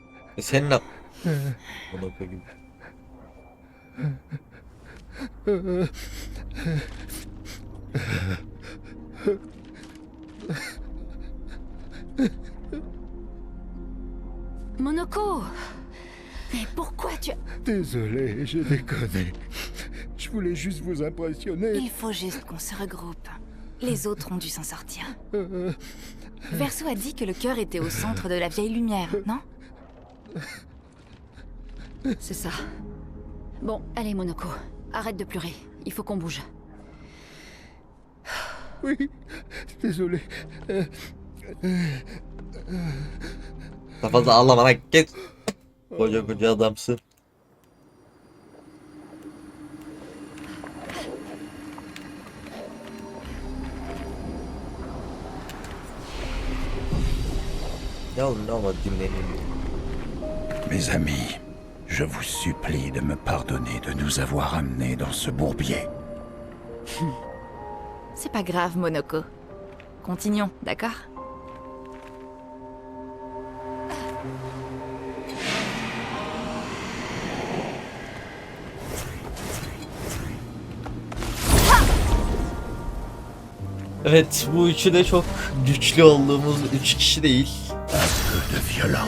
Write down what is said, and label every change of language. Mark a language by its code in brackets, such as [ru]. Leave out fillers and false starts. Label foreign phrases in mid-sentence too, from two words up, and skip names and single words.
[tr] Senin ne? Monaco gibi. Monoko! [fr] Mais pourquoi tu... Désolé, j'ai déconné. Je voulais juste vous impressionner. Il faut juste qu'on se regroupe. Les autres ont dû s'en sortir. Verso a dit que le cœur était au centre de la vieille lumière, non? C'est ça. Bon, allez Monoko, arrête de pleurer. Il faut qu'on bouge. Oui, désolé. [tr] Daha fazla ağlama lan git. Koca koca adamsın. Ya oğlum ne olmadı dinleneyim. [fr] Mes amis, je vous supplie de me pardonner de nous avoir amenés dans ce bourbier. C'est pas grave, Monoko. Continuons, d'accord? [tr] Evet bu üçü de çok güçlü olduğumuz 3 kişi değil. [fr] Un peu de violence.